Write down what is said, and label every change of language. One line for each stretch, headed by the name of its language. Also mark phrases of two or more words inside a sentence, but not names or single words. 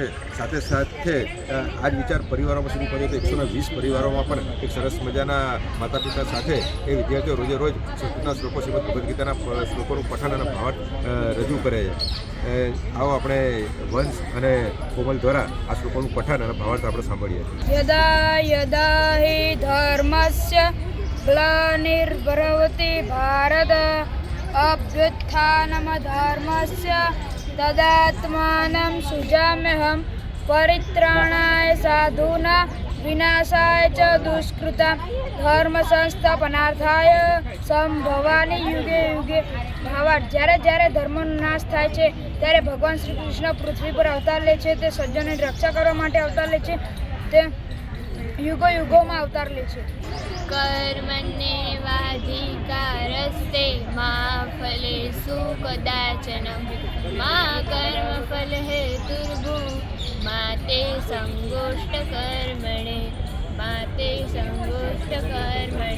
Gujarati: સાથે સાથે આ જ વિચાર પરિવારોમાં સુધી પહોંચે તો 120 પરિવારોમાં પણ એક સરસ મજાના માતા પિતા સાથે એ વિદ્યાર્થીઓ રોજ સંસ્કૃતના શ્લોકો, શ્રીમદ ભગવદ્ ગીતાના શ્લોકોનું પઠન અને ભાવાર્થ રજૂ કરે છે। આવો આપણે વંશ અને કોમલ દ્વારા આ શ્લોકોનું પઠન અને ભાવાર્થ આપણે સાંભળીએ।
Sanskrit: यदा यदा हि धर्मस्य ग्लानिर्भवति भारत अभ्युत्थानमधर्मस्य तदात्मानं सृजाम्यहं परित्राणाय साधूनां विनाशाय च दुष्कृतां धर्म संस्थापनार्थाय संभवानि युगे युगे।
Gujarati: भावार्થ જ્યારે જ્યારે ધર્મનો નાશ થાય છે ત્યારે ભગવાન શ્રી કૃષ્ણ પૃથ્વી પર અવતાર લે છે. તે સજ્જનોની રક્ષા કરવા માટે અવતાર લે છે. તે યુગો યુગોમાં અવતાર લે છે.
Sanskrit: कर्मण्येवाधिकारस्ते मा फलेषु कदाचन मा कर्मफल हेतुर्भू मा ते संगोष्ठ कर्मणे मा ते संगोष्ठ कर्मणे.